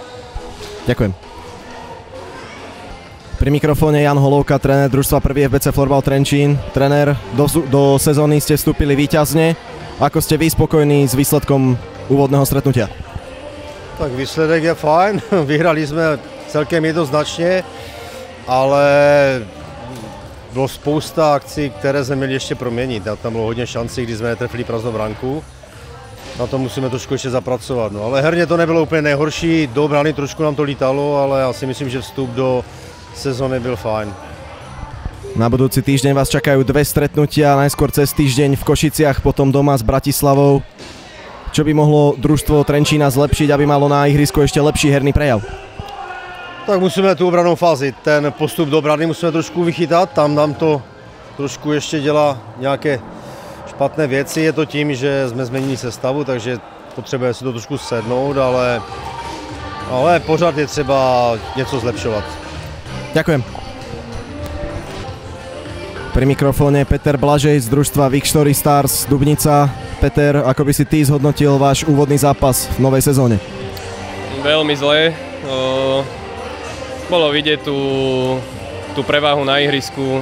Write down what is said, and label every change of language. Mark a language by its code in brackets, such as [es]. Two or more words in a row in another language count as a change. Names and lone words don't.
[sk] Ďakujem. Pri mikrofóne Jan Holovka, tréner družstva 1. FBC Florbal Trenčín. Tréner, do sezóny ste vstúpili víťazne. Ako ste vy spokojní s výsledkom úvodného stretnutia? [cs] Tak výsledek je fajn, vyhrali sme celkem jednoznačne, ale bylo spousta akcí, které jsme měli ještě proměnit. Tam bylo hodně šancí, kdy jsme netrefili prázdnou branku. Na to musíme trošku ještě zapracovat. No, ale herně to nebylo úplně nejhorší, do brány trošku nám to lítalo, ale já si myslím, že vstup do sezóny byl fajn. [sk] Na budúci týždeň vás čakajú dve stretnutia, najskôr cez týždeň v Košiciach, potom doma s Bratislavou. Čo by mohlo družstvo Trenčína zlepšiť, aby malo na ihrisku ešte lepší herný prejav? [cs] Tak musíme tu obranou fázi, ten postup do brany musíme trošku vychytat, tam nám to trošku ještě dělá nějaké špatné věci, je to tím, že jsme změnili sestavu, takže potřebujeme si to trošku sednout, ale pořád je třeba něco zlepšovat. [sk] Ďakujem. Pri mikrofóne Peter Blažej z družstva Victory Stars Dubnica. Peter, ako by si ty zhodnotil váš úvodný zápas v novej sezóne? Veľmi zle. Bolo vidieť tú prevahu na ihrisku.